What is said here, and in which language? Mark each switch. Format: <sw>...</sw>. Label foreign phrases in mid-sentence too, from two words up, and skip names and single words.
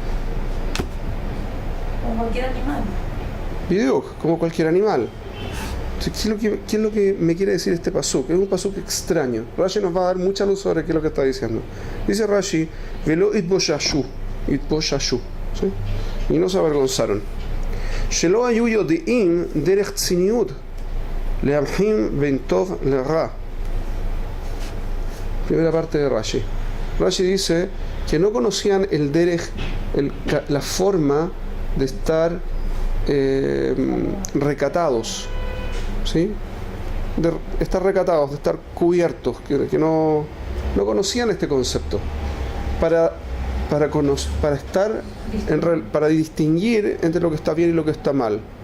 <es>Como cualquier animal. Biduk, como cualquier animal. ¿Qué es lo que me quiere decir este pasuk? Es un pasuk extraño. Rashi nos va a dar mucha luz sobre qué es lo que está diciendo. Dice Rashi,</es> <he>ולא יתבוששו,</he> <es>¿sí? Y no se avergonzaron.</es> <he>שלא היו יודעים דרך צניעות להבחין בין טוב לרע.</he> <es>Primera parte de Rashi. Rashi dice que no conocían el derech, la forma de estar recatados, ¿sí? De estar recatados, de estar cubiertos, que no conocían este concepto para distinguir entre lo que está bien y lo que está mal.</es>